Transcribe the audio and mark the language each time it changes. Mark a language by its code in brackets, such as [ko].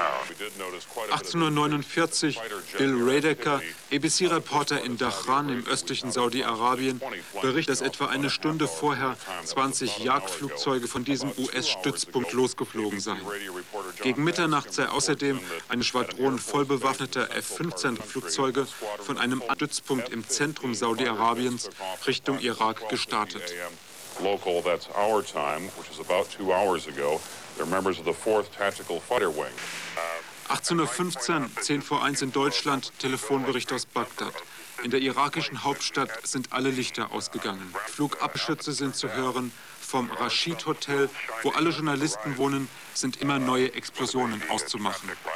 [de] 1849, Bill Radacker, ABC-Reporter in Dachran im östlichen Saudi-Arabien, berichtet, dass etwa eine Stunde vorher 20 Jagdflugzeuge von diesem US-Stützpunkt losgeflogen seien. Gegen Mitternacht sei außerdem eine Schwadron vollbewaffneter F-15-Flugzeuge von einem Stützpunkt im Zentrum Saudi-Arabiens Richtung Irak gestartet. [en] Local, that's our time, which is about 2 hours ago. They're members of the 4th Tactical Fighter Wing. [de] 18:15 Uhr, 10:01 Uhr in Deutschland, Telefonbericht aus Bagdad. In der irakischen Hauptstadt sind alle Lichter ausgegangen. Flugabschütze sind zu hören. Vom Rashid Hotel, wo alle Journalisten wohnen, sind immer neue Explosionen auszumachen.